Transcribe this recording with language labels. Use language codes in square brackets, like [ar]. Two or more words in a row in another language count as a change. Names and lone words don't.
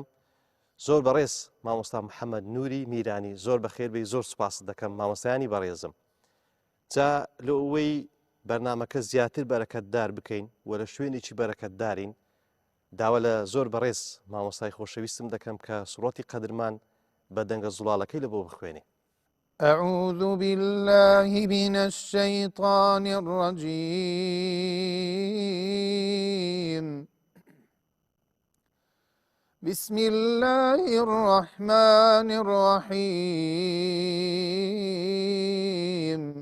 [ckb] زۆر بەڕێز مامۆستا محەممەد نووری میرانی، زۆر بەخێربێی زۆر سوپاس دەکەم مامۆستایانی بەڕێزم. جا لە ئەوەی بەرنامەکە زیاتر بەرەکەتدار بکەین و لە شوێنێکی بەرەکەتدارین، داوا لە زۆر بەڕێز مامۆستای خۆشەویستم دەکەم کە سوڕەتی قەدرمان بە دەنگە زوڵاڵەکەی لە بۆ بخوێنێ. [ar] أعوذ بالله من الشيطان الرجيم. بسم الله الرحمن الرحيم.